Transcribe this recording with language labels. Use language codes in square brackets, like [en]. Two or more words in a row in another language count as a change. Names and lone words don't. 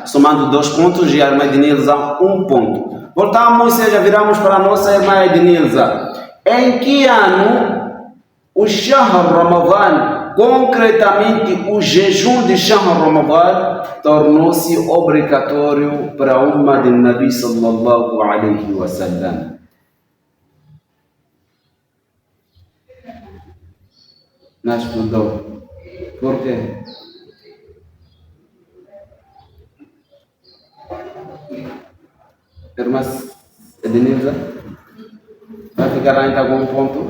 [pt] Somando 2 pontos e a irmã Ednilza 1 ponto. Voltamos, seja, viramos para a nossa irmã Ednilza. Em que ano o [ar] شهر رمضان, [pt] concretamente o jejum de [ar] شهر رمضان, [pt] tornou-se obrigatório para a umma de Nabi [ar] صلى الله عليه وسلم? [pt] Não estudou. Por quê? Irmã Ednilza, vai ficar ainda algum ponto?